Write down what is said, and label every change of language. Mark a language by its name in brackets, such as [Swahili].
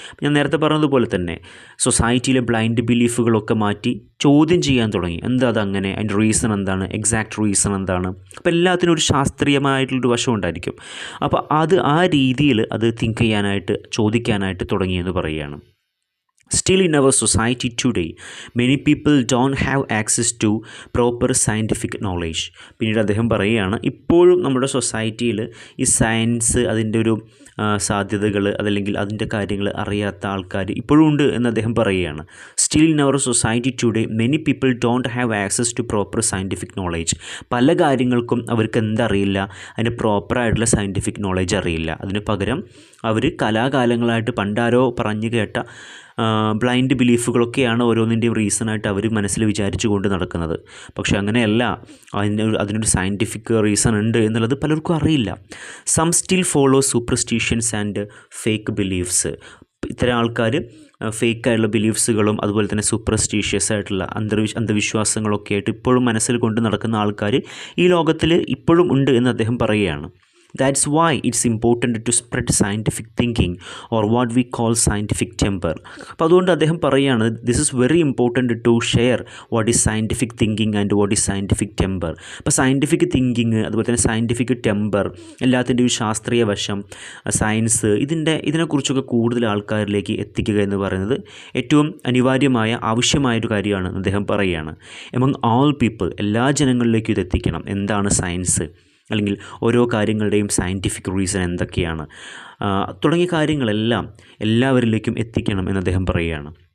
[Malayalam] ഞാൻ നേരത്തെ പറഞ്ഞതുപോലെ തന്നെ സൊസൈറ്റിയിലെ ബ്ലൈൻഡ് ബിലീഫുകളൊക്കെ മാറ്റി ചോദ്യം ചെയ്യാൻ തുടങ്ങി. എന്താ അതങ്ങനെ, അതിൻ്റെ റീസൺ എന്താണ്, എക്സാക്റ്റ് റീസൺ എന്താണ്? അപ്പോൾ എല്ലാത്തിനും ഒരു ശാസ്ത്രീയമായിട്ടുള്ളൊരു വശം ഉണ്ടായിരിക്കും. അപ്പോൾ ആ രീതിയിൽ അത് തിങ്ക് ചെയ്യാനായിട്ട്, ചോദിക്കാനായിട്ട് തുടങ്ങിയെന്ന് പറയുകയാണ്. [English] Still in our society today, many people don't have access to proper scientific knowledge. [Malayalam] പിന്നീട് അദ്ദേഹം പറയുകയാണ്, ഇപ്പോഴും നമ്മുടെ സൊസൈറ്റിയിൽ ഈ സയൻസ് അതിൻ്റെ ഒരു സാധ്യതകൾ അതല്ലെങ്കിൽ അതിൻ്റെ കാര്യങ്ങൾ അറിയാത്ത ആൾക്കാർ ഇപ്പോഴും ഉണ്ട് എന്ന് അദ്ദേഹം പറയുകയാണ്. [English] Still in our society today many people don't have access to proper scientific knowledge. [Malayalam] പല കാര്യങ്ങൾക്കും അവർക്ക് എന്തറിയില്ല, അതിന് പ്രോപ്പറായിട്ടുള്ള സയൻറ്റിഫിക് നോളേജ് അറിയില്ല. അതിന് പകരം അവർ കലാകാലങ്ങളായിട്ട് പണ്ടാരോ പറഞ്ഞു കേട്ട ബ്ലൈൻഡ് ബിലീഫുകളൊക്കെയാണ് ഓരോന്നിൻ്റെയും റീസണായിട്ട് അവർ മനസ്സിൽ വിചാരിച്ചു കൊണ്ട് നടക്കുന്നത്. പക്ഷേ അങ്ങനെയല്ല, അതിനൊരു സയൻറ്റിഫിക് റീസൺ ഉണ്ട് എന്നുള്ളത് പലർക്കും അറിയില്ല. [English] Some still follow superstitions and fake beliefs. [Malayalam] ഇത്തരം ആൾക്കാർ ഫേക്കായിട്ടുള്ള ബിലീഫ്സുകളും അതുപോലെ തന്നെ സൂപ്പർസ്റ്റിഷ്യസ് ആയിട്ടുള്ള അന്ധവിശ്വാസങ്ങളൊക്കെ ആയിട്ട് ഇപ്പോഴും മനസ്സിൽ കൊണ്ട് നടക്കുന്ന ആൾക്കാർ ഈ ലോകത്തിൽ ഇപ്പോഴും ഉണ്ട് എന്ന് അദ്ദേഹം പറയുകയാണ്. [English] That's why it's important to spread scientific thinking or what we call scientific temper. [Malayalam] അപ്പോൾ അതുകൊണ്ട് അദ്ദേഹം പറയുകയാണ്, [English] this is very important to share what is scientific thinking and what is scientific temper. [Malayalam] അപ്പോൾ സയൻറ്റിഫിക് തിങ്കിങ് അതുപോലെ തന്നെ scientific temper, എല്ലാത്തിൻ്റെയും ശാസ്ത്രീയ വശം, സയൻസ്, ഇതിനെക്കുറിച്ചൊക്കെ കൂടുതൽ ആൾക്കാരിലേക്ക് എത്തിക്കുക എന്ന് പറയുന്നത് ഏറ്റവും അനിവാര്യമായ ആവശ്യമായൊരു കാര്യമാണ് അദ്ദേഹം പറയുകയാണ്. [English] among all people, [Malayalam] എല്ലാ ജനങ്ങളിലേക്കും ഇത് എത്തിക്കണം. എന്താണ് സയൻസ്, അല്ലെങ്കിൽ ഓരോ കാര്യങ്ങളുടെയും സയൻറ്റിഫിക് റീസൺ എന്തൊക്കെയാണ് തുടങ്ങിയ കാര്യങ്ങളെല്ലാം എല്ലാവരിലേക്കും എത്തിക്കണം എന്ന് അദ്ദേഹം പറയുകയാണ്.